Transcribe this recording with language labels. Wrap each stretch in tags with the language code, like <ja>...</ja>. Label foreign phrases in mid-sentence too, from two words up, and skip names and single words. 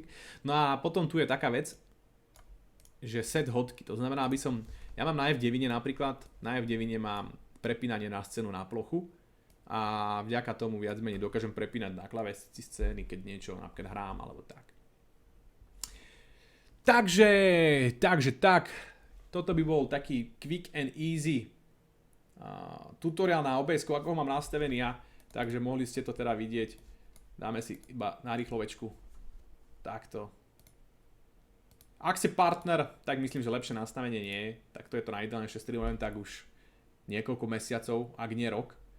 <sk>No a potom tu je taká vec, že set hotky, to znamená, ja mám na F9 napríklad, na F9 mám prepínanie na scénu na plochu a vďaka tomu viac menej dokážem prepínať na klávesnici scény, keď niečo napríklad hrám alebo tak. Takže tak, toto by bol taký</sk> <en>quick and easy</en> <sk>tutoriál na OBS, ako ho mám nastavený ja, takže mohli ste to teda vidieť. Dáme si iba na rýchlovečku takto. Ak ste partner, tak myslím, že lepšie nastavenie nie je, tak to je to najideálnejšie, streamujem tak už niekoľko mesiacov, ak nie rok.</sk>